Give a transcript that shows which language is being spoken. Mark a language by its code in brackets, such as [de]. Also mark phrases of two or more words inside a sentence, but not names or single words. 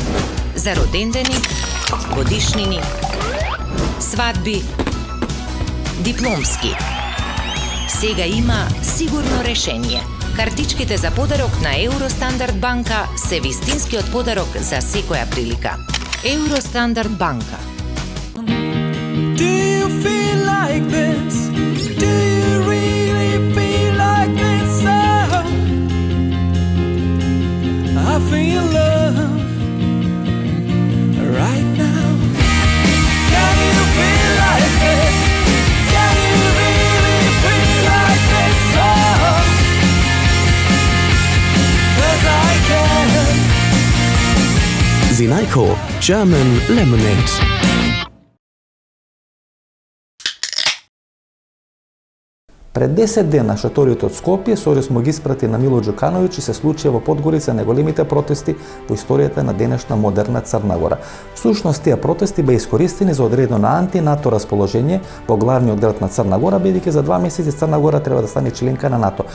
[mk] За родендени, годишнини, свадби, дипломски. Сега има сигурно решение. Картичките за подарок на Евростандард банка се вистинскиот подарок за секоја прилика. Евростандард банка. [en] Do you feel like this? Do you really feel like this? Oh, I feel love right now. Can you feel like this? Can you really feel like this? Oh, 'cause I can. Zinajko German Lemonade. [mk] Пред 10 дена шаторите од Скопје Сорис му ги испрати на Мило Џукановиќ и се случија во Подгорица најголемите протести во историјата на денешна модерна Црна Гора. Всушност тие протести беа искористени за одредено анти-НАТО расположение во главниот град на Црна Гора, бидејќи за 2 месеци Црна Гора треба да стане членка на НАТО.